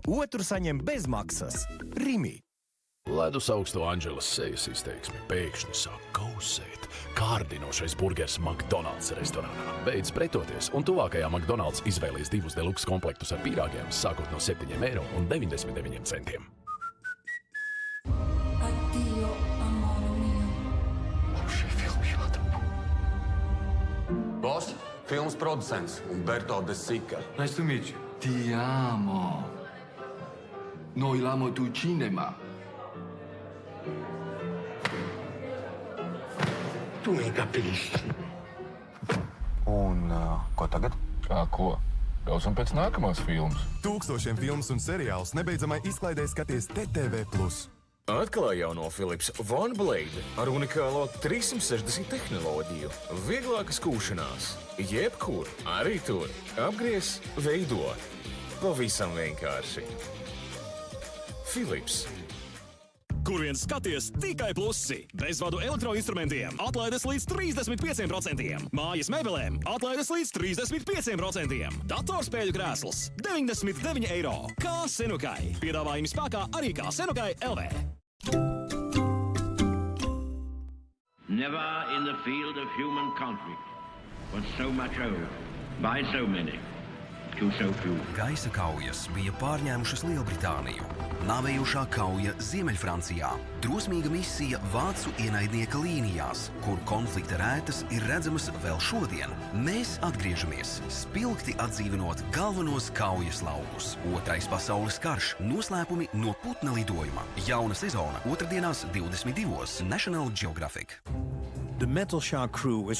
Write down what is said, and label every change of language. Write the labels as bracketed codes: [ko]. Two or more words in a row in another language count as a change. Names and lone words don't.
[lv] Otru saņem bez maksas. Rimi. Ledus augsto Anželas sejas izteiksmi pēkšņi sāk kausēt. Kārdinošais burgers McDonald's restorānā. Beidz pretoties, un tuvākajā McDonald's izvēlies 2 deluxe komplektus ar pīrāgiem, sākot no 7,99 €. [it] Addio, amore mio. [lv] Šī filma jātapa. Boss, filmas producents Umberto De Sica. [en] Nice to meet you. [it] Ti amo. Noi l'amo tu cinema. Tu mi capisci. [lv] Un ko tagad? Kā ko? Braucam pēc nākamās filmas. Tūkstošiem filmas un seriālus nebeidzamai izklaidē skaties TTV+. Atklāja jauno Philips OneBlade ar unikālo 360 tehnoloģiju. Vieglākas kūšanās. Jebkur, arī tur. Apgriez, veido. Pavisam vienkārši. Philips. Kur vien skaties, tikai plusi. Bezvadu elektroinstrumentiem atlaides līdz 35%. Mājas mebelēm atlaides līdz 35%. Datorspēļu krēsls 99 €. Kā Senukai. Piedāvājumi spēkā arī kā Senukai LV. [en] Never in the field of human conflict was so much owed by so many [lv] Gaisa kaujas bija pārņēmušas Lielbritāniju. Nāvējošā kauja Ziemeļfrancijā. Drosmīga misija vācu ienaidnieka līnijās, kur konflikta rētas ir redzamas vēl šodien. Mēs atgriežamies, spilgti atdzīvinot galvenos kaujas laukus. Otrais pasaules karš – noslēpumi no putna lidojuma. Jauna sezona otrdienās 22. National Geographic. [en] The Metal Shark crew is